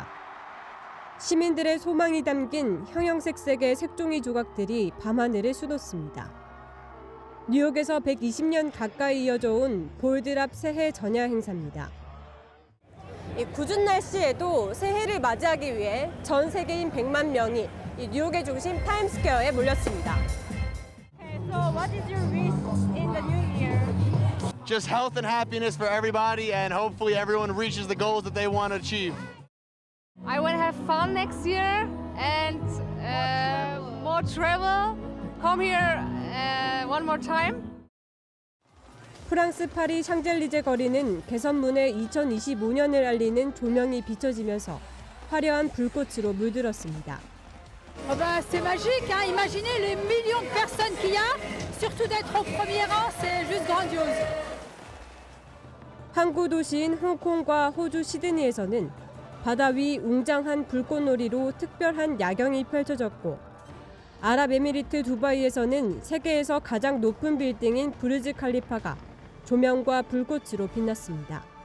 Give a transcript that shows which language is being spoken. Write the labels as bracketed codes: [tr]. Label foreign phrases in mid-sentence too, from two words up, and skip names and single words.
[ko] 시민들의 소망이 담긴 형형색색의 색종이 조각들이 밤하늘을 수놓습니다. 뉴욕에서 120년 가까이 이어져 온 볼드랍 새해 전야 행사입니다. 이 궂은 날씨에도 새해를 맞이하기 위해 전 세계인 100만 명이 이 뉴욕의 중심 타임스퀘어에 몰렸습니다. [en] So what is your wish in the new year? Just health and happiness for everybody, and hopefully everyone reaches the goals that they want to achieve. I want to have fun next year and more travel. Come here one more time. [ko] 프랑스 파리 샹젤리제 거리는 개선문에 2025년을 알리는 조명이 비춰지면서 화려한 불꽃으로 물들었습니다. [fr] C'est magique, hein? Imaginez les millions de personnes qu'il y a, surtout d'être au premier rang, c'est juste grandiose. [ko] 항구 도시인 홍콩과 호주 시드니에서는 바다 위 웅장한 불꽃놀이로 특별한 야경이 펼쳐졌고, 아랍에미리트 두바이에서는 세계에서 가장 높은 빌딩인 부르즈 칼리파가 조명과 불꽃으로 빛났습니다.